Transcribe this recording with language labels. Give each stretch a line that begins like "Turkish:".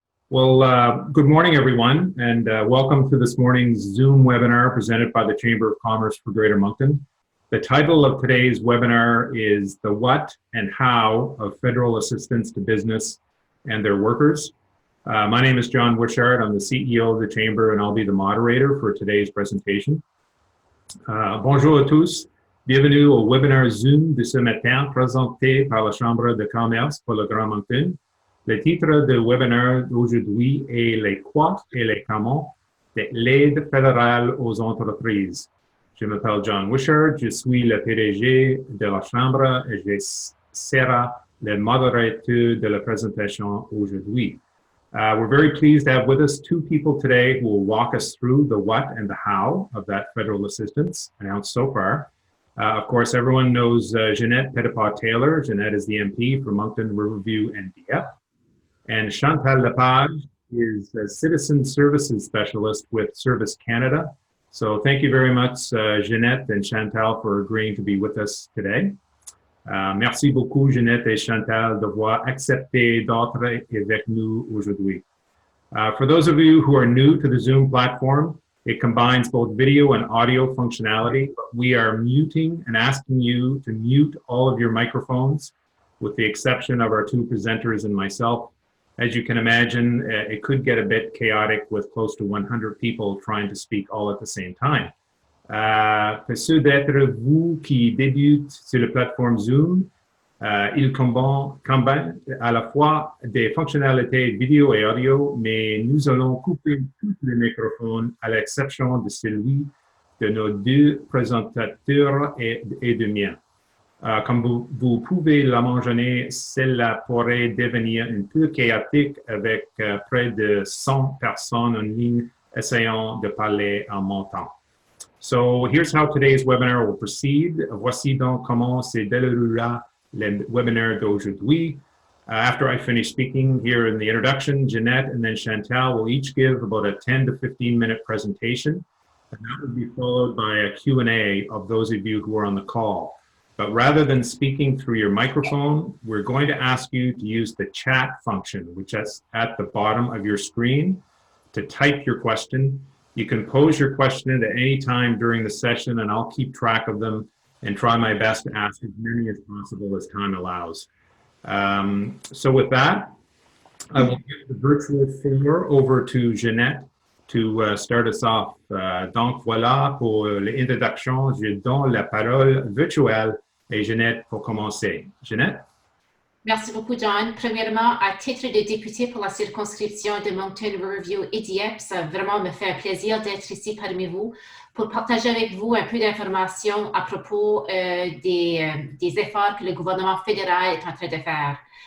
English: Good morning, everyone, and welcome to this morning's Zoom webinar presented by the Chamber of Commerce for Greater Moncton. The title of today's webinar is The What and How of Federal Assistance to Business and Their Workers. My name is John Wishart. I'm the CEO of the Chamber, and I'll be the moderator for today's presentation.
French: Bonjour à tous. Bienvenue au webinaire Zoom de ce matin présenté par la Chambre de commerce pour le Grand Moncton. Le titre du webinaire d'aujourd'hui est Les quoi et les comment de l'aide fédérale aux entreprises. Je m'appelle John Wishart, je suis le PDG de la Chambre et je serai le modérateur de la présentation aujourd'hui.
English: We're very pleased to have with us two people today who will walk us through the what and the how of that federal assistance announced so far. Of course, everyone knows Ginette Petitpas Taylor. Ginette is the MP for Moncton, Riverview, and Dieppe. And Chantal Lepage is a Citizen Services Specialist with Service Canada. So thank you very much, Ginette and Chantal, for agreeing to be with us today.
French: Merci beaucoup, Ginette et Chantal, d'avoir accepté d'être avec nous aujourd'hui.
English: For those of you who are new to the Zoom platform, it combines both video and audio functionality, but we are muting and asking you to mute all of your microphones, with the exception of our two presenters and myself. As you can imagine, it could get a bit chaotic with close to 100 people trying to speak all at the same time.
French: Pour ceux d'être vous qui débutent sur la plateforme Zoom, il combine à la fois des fonctionnalités vidéo et audio, mais nous allons couper tous les microphones à l'exception de celui de nos deux présentateurs et de mien. Comme vous pouvez l'imaginer, cela pourrait devenir un peu chaotique avec près de 100 personnes en ligne essayant de parler en même temps.
English: So here's how today's webinar will proceed.
French: Voici donc comment se déroulera le webinaire d'aujourd'hui.
English: After I finish speaking here in the introduction, Ginette and then Chantal will each give about a 10 to 15 minute presentation, and that will be followed by a Q&A of those of you who are on the call. But rather than speaking through your microphone, we're going to ask you to use the chat function, which is at the bottom of your screen, to type your question. You can pose your question at any time during the session, and I'll keep track of them and try my best to ask as many as possible as time allows. So with that, I will give the virtual floor over to Ginette to start us off.
French: Donc voilà pour l'introduction. Je donne la parole virtuelle à Ginette pour commencer. Ginette? Merci beaucoup, John. Premièrement, à titre de député pour la circonscription de Moncton, Riverview et Dieppe, ça vraiment me fait un plaisir d'être ici parmi vous pour partager avec vous un peu d'informations à propos des efforts que le gouvernement fédéral est en train de faire.